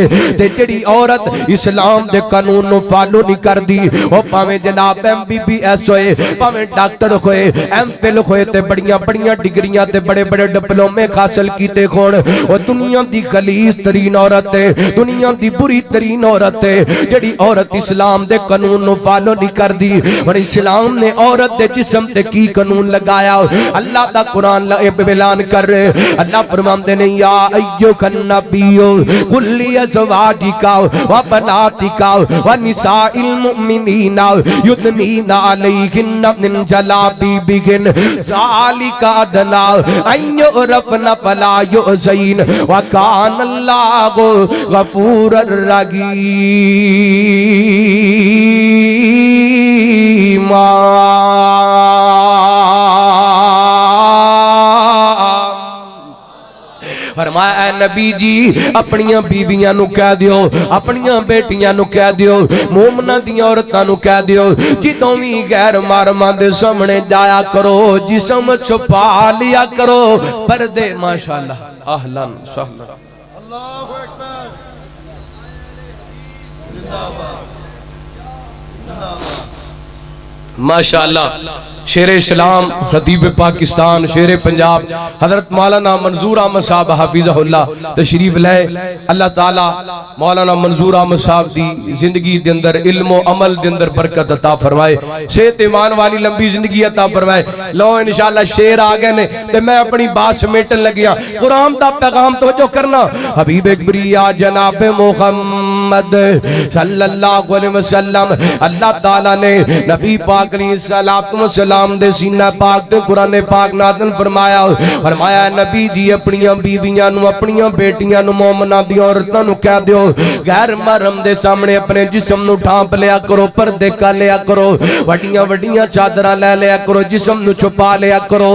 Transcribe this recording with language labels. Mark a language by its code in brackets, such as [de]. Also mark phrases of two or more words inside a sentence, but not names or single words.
[pa] تے جہڑی عورت اسلام دے قانون نوں فالو نہیں کردی او بھاویں جناب MBBS ہوئے، بھاویں ڈاکٹر ہوئے، MPhil ہوئے تے بڑیاں بڑیاں ڈگریاں تے بڑے بڑے ڈپلومے حاصل کیتے ہون، اور دنیا دی غلیظ ترین عورت ہے، دنیا دی بری ترین عورت ہے جہڑی عورت اسلام دے قانون نوں فالو نہیں کردی. اور اسلام نے عورت دے جسم تے کی قانون لگایا اللہ دا قرآن اعلان کر رہے. اللہ فرماندے نے [ar] يا أيها النبي قل لأزواجك وبناتك ونساء المؤمنين يدنين عليهن من جلابيبهن ذلك أدنى أن يعرفن فلا يؤذين وكان الله غفورا رحيما. [pa] فرمایا نبی جی اپنیاں بیویاں نوں کہہ دیو، اپنیاں بیٹیاں نوں کہہ دیو، مومنا دی عورتاں نوں کہہ دیو جدوں بھی غیر محرماں دے سامنے جایا کرو جسم چھپا لیا کرو پردے. [ar] ماشاءالله أهلا سهلا الله أكبر [ur] زندہ باد زندہ باد [pa] माशाअल्लाह। [ur] شیر اسلام خطیب پاکستان شیر پنجاب حضرت مولانا منظور احمد صاحب حفظہ اللہ تشریف لائے. [pa] اللہ تعالیٰ مولانا منظور احمد صاحب دی زندگی دے اندر علم و عمل دے اندر برکت عطا فرمائے، صحت ایمان والی لمبی زندگی عطا فرمائے. لو ان شاء اللہ شیر آ گئے نے تے میں اپنی بات سمیٹن لگیا. قرآن دا پیغام توجہ کرنا، حبیب بریا جناب محمد [ar] صلى الله عليه وسلم [pa] اللہ تعالیٰ نے نبی پاک نے صلوٰۃ و سلام دے سینہ پاک تے قرآن پاک نازل فرمایا. فرمایا نبی جی اپنیاں بیویاں نوں اپنیاں بیٹیاں نوں مومناں دی عورتاں نوں کہہ دیو غیر محرم دے سامنے اپنے جسم نوں ڈھانپ لیا کرو، پردے کر لیا کرو، وڈیاں وڈیاں چادراں لے لیا کرو، جسم نوں چھپا لیا کرو.